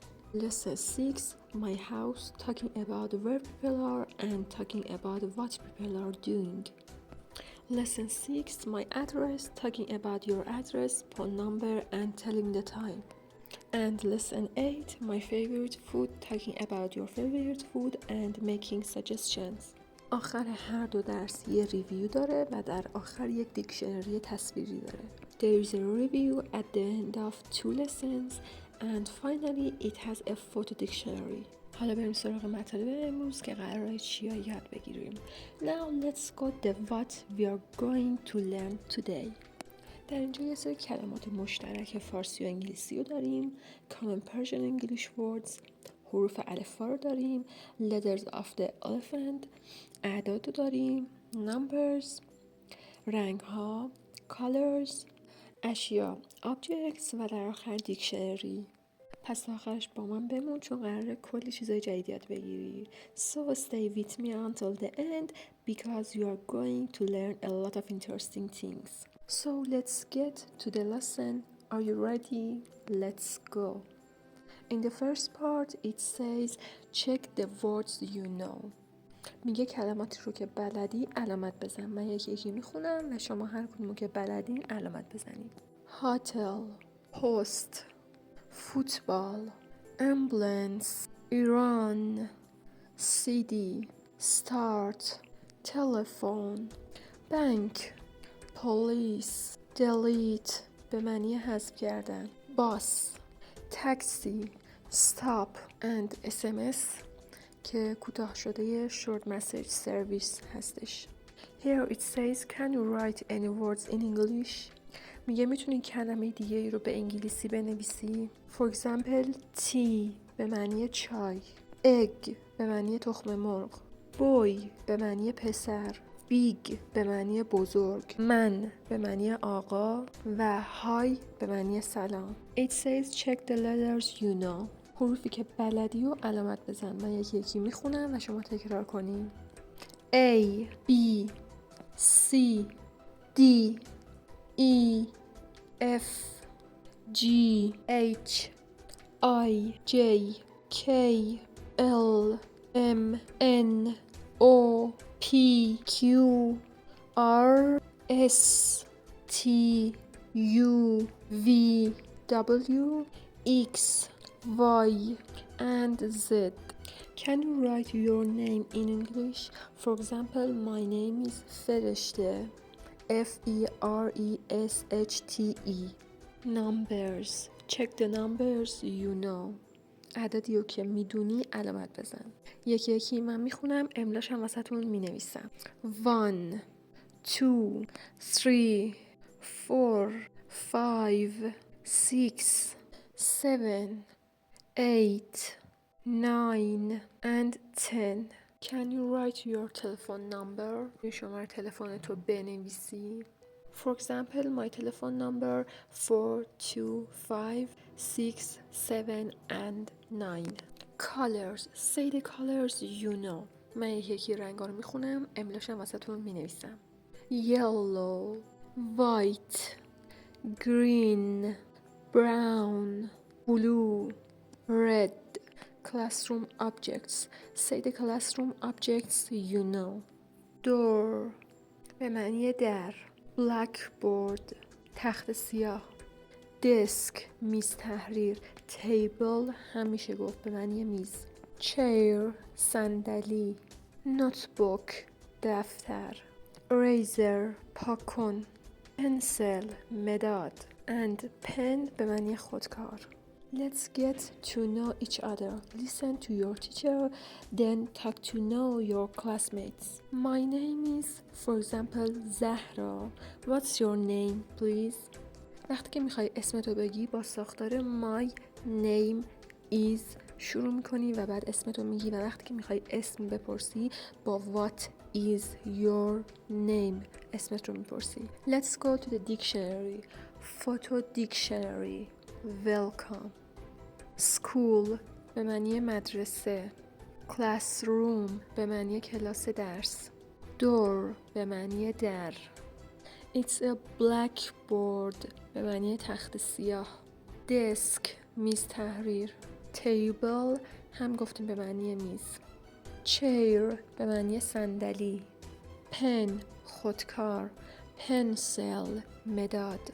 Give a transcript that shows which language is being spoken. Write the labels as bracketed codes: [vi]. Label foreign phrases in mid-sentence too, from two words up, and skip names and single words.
[en] Lesson 6, my house, talking about where people are and talking about what people are doing. Lesson 6, my address, talking about your address, phone number and telling the time. And lesson 8, my favorite food, talking about your favorite food and making suggestions. [fa] آخر هر دو درس یه ریویو داره و در آخر یک دیکشنری تصویری داره. [en] There is a review at the end of 2 lessons and finally it has a photo dictionary. [fa] حالا بریم سراغ مطالب امروز که قراره چیا یاد بگیریم. [en] Now let's go the what we are going to learn today. [fa] در اینجا یه سری کلمات مشترک فارسی و انگلیسی رو داریم. [en] Common Persian English words، [fa] حروف الفبا رو داریم. [en] Letters of the elephant، [fa] اعداد رو داریم. Numbers، رنگ ها. Colors، اشیا. Objects و در آخر دیکشنری. پس آخرش با من بمون چون قراره کلی چیزای جدید یاد بگیری. [en] So stay with me until the end because you are going to learn a lot of interesting things. So let's get to the lesson. Are you ready? Let's go. In the first part it says check the words you know. [fa] میگه کلماتی رو که بلدی علامت بزن. من یکی یکی میخونم و شما هر کدومو که بلدین علامت بزنید. [en] Hotel، post، football، ambulance، Iran، city، start، telephone، bank، police، [fa] delete به معنی حذف کردن، [en] bus، taxi، stop and SMS [fa] که کوتاه شده [en] short message service هستش. Here it says can you write any words in English؟ [fa] میگه میتونی کلمه دیگه ای رو به انگلیسی بنویسی. [en] For example tea [fa] به معنی چای، egg به معنی تخم مرغ، boy به معنی پسر، big به معنی بزرگ، من به معنی آقا و hi به معنی سلام. [en] It says check the letters you know. [fa] حروفی که بلدی و علامت بزن. من یکی یکی میخونم و شما تکرار کنیم. [en] A B C D E F G H I J K L M N O P Q R S T U V W X Y and Z. Can you write your name in English? For example, my name is Ferishte. F-E-R-E-S-H-T-E. Numbers. Check the numbers you know. [fa] اعدادی رو که میدونی علامت بزن. یکی یکی من میخونم، املاش هم وسطون مینویسم. [en] 1 2 3 4 5 6 7 8 9 and 10. Can you write your telephone number? [fa] شماره تلفن تو بنویسی. [en] For example, my telephone number 425 6 7 and 9. Colors. Say the colors you know. [fa] من یکی رنگا رو میخونم، املاشم وسطون مینویسم. [en] Yellow, white, green, brown, blue, red. Classroom objects. Say the classroom objects you know. [fa] Door به معنی در. blackboard تخت سیاه. desk میز تحریر. table هم میشه گفت به معنی میز. chair صندلی. notebook دفتر. eraser پاک کن. pencil مداد. [en] and pen [fa] به معنی خودکار. [en] Let's get to know each other. Listen to your teacher, then talk to know your classmates. My name is, for example, Zahra. What's your name, please? [fa] وقتی که میخوای اسمتو بگی با ساختار [en] my name is [fa] شروع میکنی و بعد اسمتو میگی، و وقتی که میخوای اسم بپرسی با [en] what is your name [fa] اسمت رو میپرسی. [en] Let's go to the dictionary. Photo dictionary. Welcome. [fa] School به معنی مدرسه. Classroom به معنی کلاس درس. Door به معنی در. [en] It's a blackboard [fa] به معنی تخت سیاه. Desk میز تحریر. Table هم گفتیم به معنی میز. Chair به معنی صندلی. Pen خودکار. Pencil مداد.